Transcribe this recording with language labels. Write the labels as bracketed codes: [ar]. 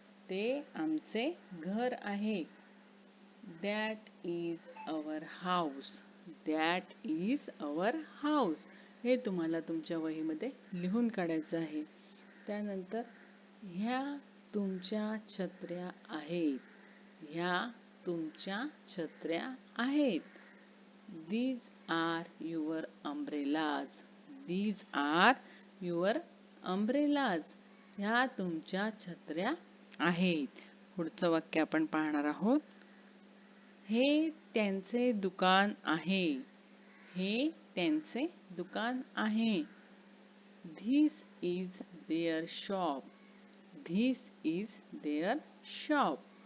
[mr] ते आमचे घर आहे. [en] That is our house. That is our house. [mr] हे तुम्हाला तुमच्या वहीमध्ये लिहून काढायचं आहे. त्यानंतर ह्या तुमच्या छत्र्या आहेत. ह्या तुमच्या छत्र्या आहेत. [en] These are your umbrellas. These are your umbrellas. [mr] ह्या तुमच्या छत्र्या आहेत. पुढचं वाक्य आपण पाहणार आहोत. हे त्यांचे दुकान आहे. हे त्यांचे दुकान आहे. [en] This is their shop. This is their shop.